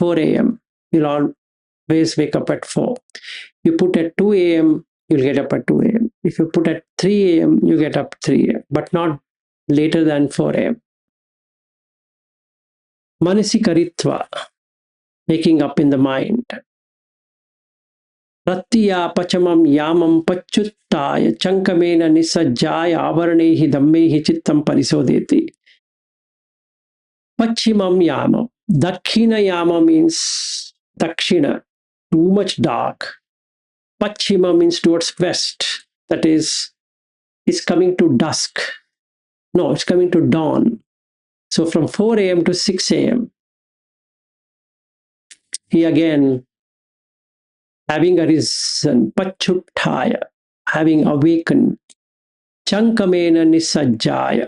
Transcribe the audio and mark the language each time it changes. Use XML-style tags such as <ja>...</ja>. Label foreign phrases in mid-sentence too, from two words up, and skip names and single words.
<en>4 a.m. You'll always wake up at 4. You put at 2 a.m., you'll get up at 2 a.m. If you put at 3 a.m., you get up 3 a.m., but not later than 4 a.m.</en> <pi>Manasi karitva,</pi> <en>waking up in the mind.</en> <pi>Rattiya pachamam yamam pachuttaya chankamena nisajjaya avaranaihi dhammehi chittam parisodeti. Pachimam yama. Dakshina yama</pi> <en>means dakshina, too much dark. Pachima means towards west. That is coming to dusk. No, it's coming to dawn. So from 4 a.m. to 6 a.m., he again, having arisen, pachuttaya, having awakened,</en> <pi>chankamena nisajjaya.</pi>